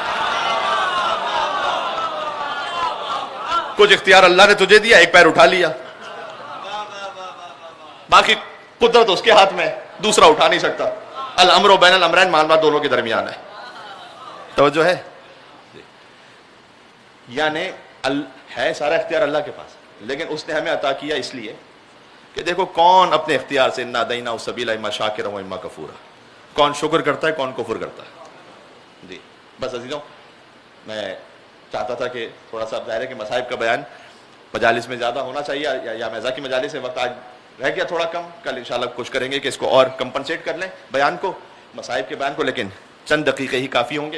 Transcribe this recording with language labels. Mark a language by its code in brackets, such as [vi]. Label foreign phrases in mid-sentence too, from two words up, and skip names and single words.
[ur] کچھ اختیار اللہ نے تجھے دیا، ایک پیر اٹھا لیا، باقی قدرت اس کے ہاتھ میں، دوسرا اٹھا نہیں سکتا. [ar] الامر بین الامرین، معاملہ دونوں کے درمیان ہے. [ur] توجہ ہے؟ یعنی ہے سارا اختیار اللہ کے پاس، لیکن اس نے ہمیں عطا کیا اس لیے کہ دیکھو کون اپنے اختیار سے [ar] انا دیناہ السبیل اما شاکرا و اما کفورا، [ur] کون شکر کرتا ہے کون کفر کرتا ہے. جی بس عزیزوں، میں چاہتا تھا کہ تھوڑا سا ظاہر ہے کہ مصائب کا بیان مجالس میں زیادہ ہونا چاہیے، یا میزا کی مجالس سے وقت آج رہ گیا تھوڑا کم. کل انشاءاللہ کوشش کریں گے کہ اس کو اور کمپنسیٹ کر لیں بیان کو، مصائب کے بیان کو، لیکن چند دقیقے ہی کافی ہوں گے.